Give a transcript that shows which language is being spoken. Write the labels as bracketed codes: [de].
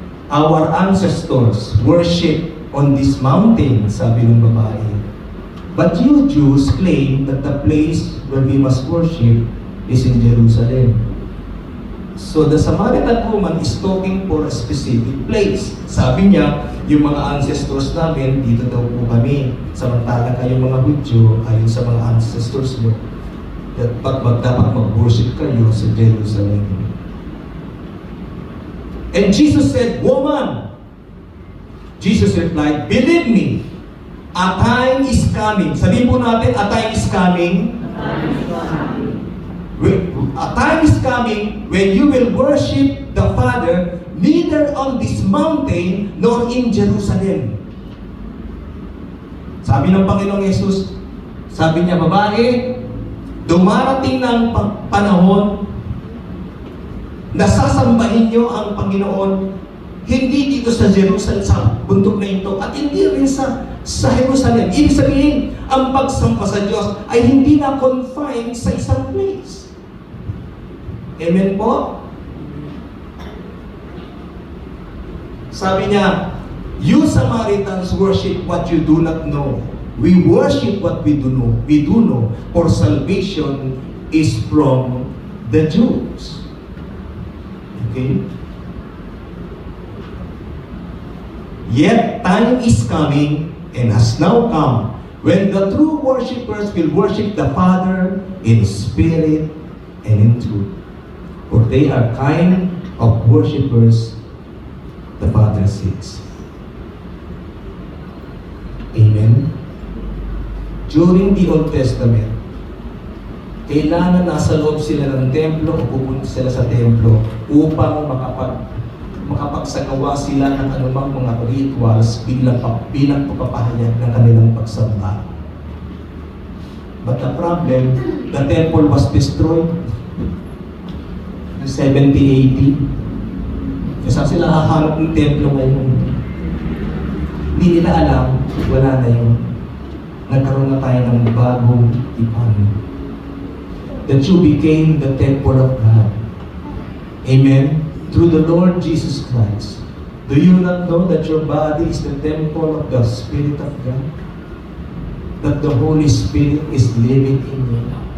[en] Our ancestors worship on this mountain, [tl] sabi ng babae. [en] But you Jews claim that the place where we must worship is in Jerusalem. So the Samaritan woman is talking for a specific place. [tl] Sabi niya, yung mga ancestors namin, dito daw po kami. Samantala kayong mga Hudyo, ayon sa mga ancestors nyo, dapat mag-worship kayo sa Jerusalem. [en] And Jesus said, Woman, Jesus replied, believe me, a time is coming. [tl] Sabihin po natin, [en] a time is coming. A time is coming when you will worship the Father neither on this mountain nor in Jerusalem. [tl] Sabi ng Panginoong Yesus, sabi niya, babae, dumarating na ang panahon na sasambahin niyo ang Panginoon hindi dito sa Jerusalem, sa bundok na ito, at hindi rin sa Jerusalem. Ibig sabihin, ang pagsamba sa Diyos ay hindi na confined sa isang place. Amen po? Sabi niya, [en] you Samaritans worship what you do not know. We worship what we do know. We do know, for salvation is from the Jews. Okay? Yet time is coming and has now come when the true worshipers will worship the Father in spirit and in truth. For they are kind of worshipers the Father seeks. Amen? During the Old Testament, [tl] kailangan nasa loob sila ng templo o pupunta sila sa templo upang makapagsagawa sila ng anumang mga rituals bilang pagpapahayag ng kanilang pagsamba. [en] But the problem, the temple was destroyed in 70 AD. [tl] Kasi sila hahanap ng templo ngayon. Hindi nila alam, wala na yun. Nagkaroon na tayo ng bagong tipan. [en] that you became the temple of God. Amen? Through the Lord Jesus Christ. Do you not know that your body is the temple of the Spirit of God? That the Holy Spirit is living in you.